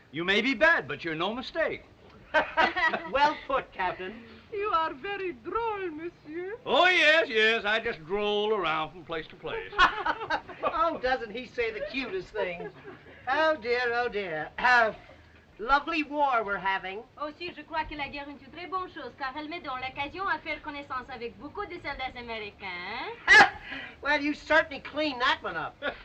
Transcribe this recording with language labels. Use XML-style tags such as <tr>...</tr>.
<en>You may be bad, but you're no mistake. Well put, Captain. You are very droll, monsieur. Oh, yes, I just droll around from place to place. Oh, doesn't he say the cutest things? Oh, dear, oh, dear. Lovely war we're having.</en> <fr>Aussi, je crois que la guerre est une très bonne chose, car elle met donc l'occasion à faire connaissance avec beaucoup de soldats américains.</fr> <en>Well, you certainly cleaned that one up.</en>